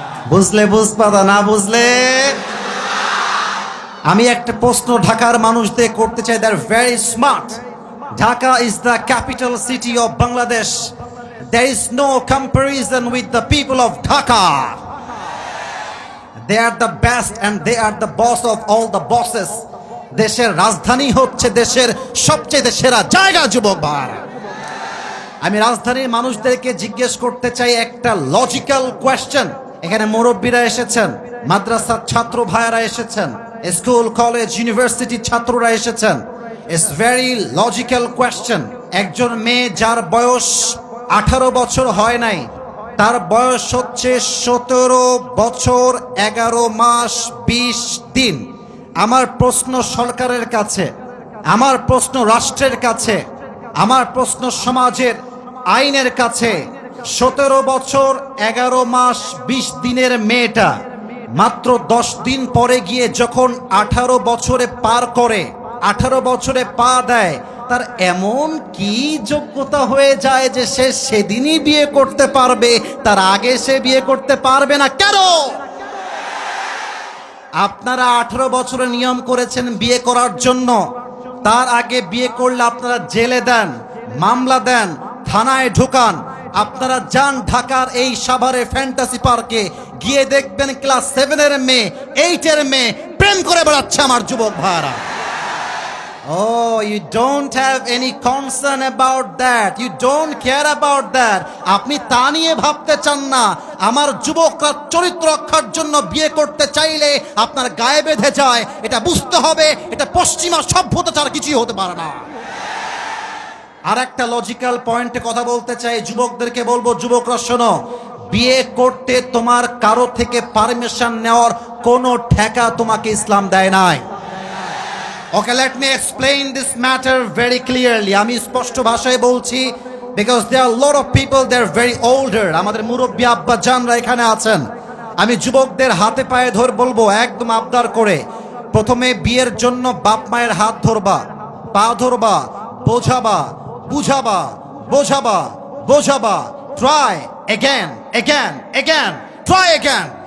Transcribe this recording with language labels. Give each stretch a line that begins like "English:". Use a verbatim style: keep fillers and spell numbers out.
Bangla: বুঝলে বুঝপাতা, না বুঝলে? আমি একটা প্রশ্ন ঢাকার মানুষদের করতে চাই,
English: They're very smart. Dhaka is the capital city of Bangladesh. There is no comparison with the people of Dhaka. They are the best and they are the boss of all the bosses.
Bangla: দেশের রাজধানী হচ্ছে দেশের সবচেয়ে সেরা জায়গা। যুবক ভাই, আমি রাজধানীর মানুষদেরকে জিজ্ঞেস করতে চাই একটা লজিক্যাল কোয়েশ্চেন। এখানে মুরব্বীরা এসেছেন, মাদ্রাসার ছাত্র ভাইয়েরা এসেছেন, স্কুল কলেজ ইউনিভার্সিটির ছাত্ররা এসেছেন।
English: It's very logical question.
Bangla: একজন মেয়ে যার বয়স আঠারো বছর হয় নাই, তার বয়স হচ্ছে সতেরো বছর এগারো মাস বিশ দিন। আমার প্রশ্ন সরকারের কাছে, আমার প্রশ্ন রাষ্ট্রের কাছে, আমার প্রশ্ন সমাজের আইনের কাছে, সতেরো বছর এগারো মাস বিশ দিনের মেয়েটা মাত্র দশ দিন পরে গিয়ে যখন আঠারো বছরে পার করে, আঠারো বছরে পা দেয়, তার এমন কি যোগ্যতা হয়ে যায় যে সে সেদিনই বিয়ে করতে পারবে, তার আগে সে বিয়ে করতে পারবে না? কেন? আপনারা আঠারো বছরে নিয়ম করেছেন বিয়ে করার জন্য, তার আগে বিয়ে করলে আপনারা জেলে দেন, মামলা দেন, থানায় ঢুকান। আপনারা যান ঢাকার এই সাভারে ফ্যান্টাসি পার্কে, গিয়ে দেখবেন ক্লাস সেভেনের মেয়ে, এইটের মেয়ে প্রেম করে বেড়াচ্ছে। আমার যুবক ভাইরা,
English: Oh, you don't have any concern about that. You don't care about that.
Bangla: আপনি তা নিয়ে ভাবতে চান না। আমার যুবকরা চরিত্র রক্ষার জন্য বিয়ে করতে চাইলে আপনার গায়ে বেঁধে যায়। এটা বুঝতে হবে, এটা পশ্চিমা সভ্যতা ছাড়া কিছুই হতে পারে না। আর একটা লজিক্যাল পয়েন্টে কথা বলতে চাই, যুবকদেরকে বলবো, যুবকরা শোনো, বিয়ে করতে তোমার কারো থেকে পারমিশন নেওয়ার কোনো ঠেকা তোমাকে ইসলাম দেয় নাই।
English: Okay, let me explain this matter very clearly.
Bangla: আমি স্পষ্ট ভাষায় বলছি,
English: because there are a lot of people, they are very older.
Bangla: আমাদের মুরব্বী আব্বা জানরা এখানে আছেন। আমি যুবকদের হাতে পায়ে ধর বলবো, একদম আবদার করে, প্রথমে বিয়ের জন্য বাপ মায়ের হাত ধরবা, পা ধরবা, বোঝাবা, বুঝাবা, বোঝাবা, বোঝাবা,
English: try again, again, again, try again.